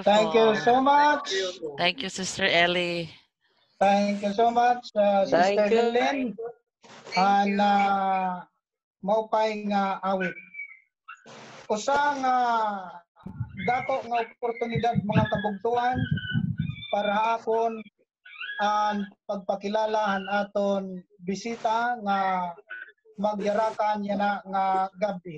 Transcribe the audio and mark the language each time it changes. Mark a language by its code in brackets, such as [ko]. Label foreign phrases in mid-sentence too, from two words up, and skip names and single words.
[en] Thank you so much. Thank you, Sister Ellie. Thank you so much, Sister Thank you. [war] Helen. And maupay nga awit. Usa nga dako nga oportunidad mga kabugtuan para akon ang pagpakilalahan aton bisita nga magyarakan yana nga gabi.